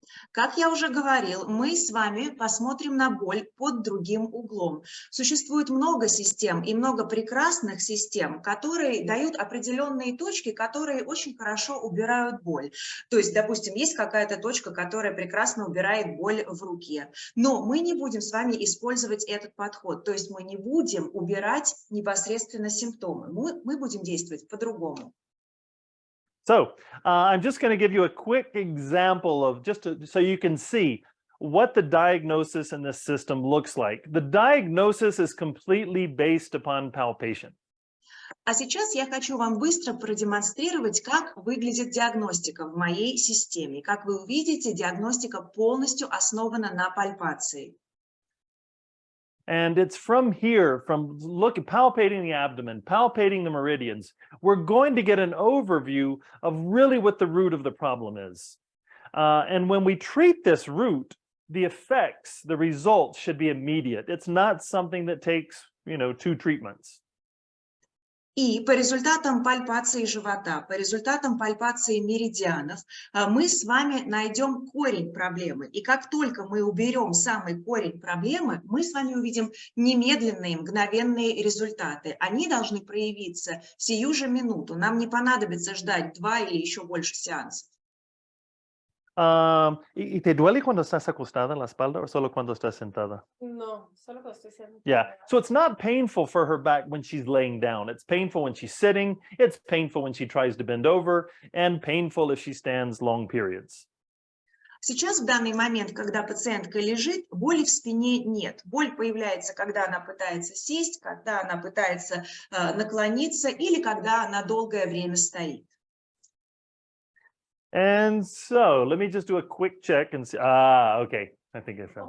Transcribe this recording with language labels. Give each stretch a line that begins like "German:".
Russian: Как я уже говорил, мы с вами посмотрим на боль под другим углом. Существует много систем и много прекрасных систем, которые дают определенные точки, которые очень хорошо убирают боль. То есть, допустим, есть какая-то точка, которая прекрасно убирает боль в руке. Но мы не будем с вами использовать этот подход. То есть мы не будем убирать непосредственно симптомы. Мы будем действовать по-другому.
English: So I'm just going to give you a quick example of so you can see what the diagnosis in this system looks like. The diagnosis is completely based upon palpation.
Russian: А сейчас я хочу вам быстро продемонстрировать, как выглядит диагностика в моей системе. Как вы увидите, диагностика полностью основана на пальпации.
English: And it's from here, palpating the abdomen, palpating the meridians, we're going to get an overview of really what the root of the problem is. And when we treat this root, the effects, the results should be immediate. It's not something that takes, 2 treatments.
Russian: И по результатам пальпации живота, по результатам пальпации меридианов, мы с вами найдем корень проблемы. И как только мы уберем самый корень проблемы, мы с вами увидим немедленные, мгновенные результаты. Они должны проявиться сию же минуту. Нам не понадобится ждать 2 или еще больше сеансов.
Spanish: ¿Y te duele cuando estás acostada en la espalda o solo cuando estás sentada? No, solo cuando estoy sentada.
English: Yeah, so it's not painful for her back when she's laying down. It's painful when she's sitting. It's painful when she tries to bend over, and painful if she stands long periods.
Russian: Сейчас, в данный момент, когда пациентка лежит, боли в спине нет. Боль появляется, когда она пытается сесть, когда она пытается наклониться или когда она долгое время стоит.
English: And so let me just do a quick check and see. Okay. I think I found.